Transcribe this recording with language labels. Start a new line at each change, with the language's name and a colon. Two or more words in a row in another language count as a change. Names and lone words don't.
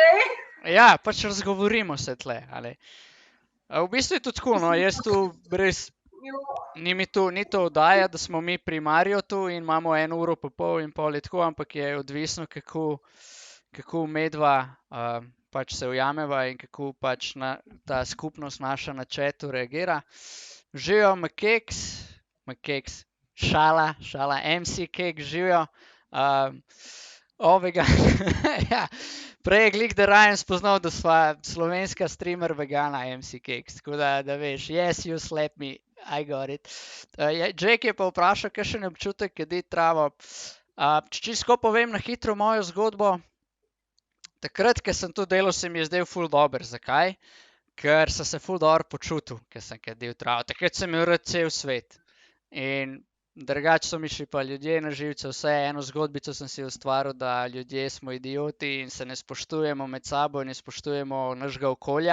Slovenian: Ja, pač razgovorimo se tle, ali. V bistvu je to tako, no, jaz tu res, ni to oddaja, da smo mi pri Mariotu in imamo 1 uro pa pol in pol je tako, ampak je odvisno, kako medva pač se ujameva in kako pač ta skupnost naša na chatu reagira. Živijo Makeks, šala, MC Kek živijo. Ja. Prej je Glik da Ryan spoznal, da sva slovenska streamer vegana MC Keks, tako da veš,
English: yes, you slap me, I got it.
Slovenian: Jake je pa vprašal, kakšen je občutek kaditi travo. Če čisto povem na hitro mojo zgodbo, takrat, ko sem to delal, se mi je zdel ful dober. Zakaj? Ker sem se ful dobro počutil, ko sem kadil travo. Takrat sem imel rad cel svet. In drugače so mi šli pa ljudje na živce, vse eno zgodbico sem si ustvaril, da ljudje smo idioti in se ne spoštujemo med sabo, ne spoštujemo našega okolja.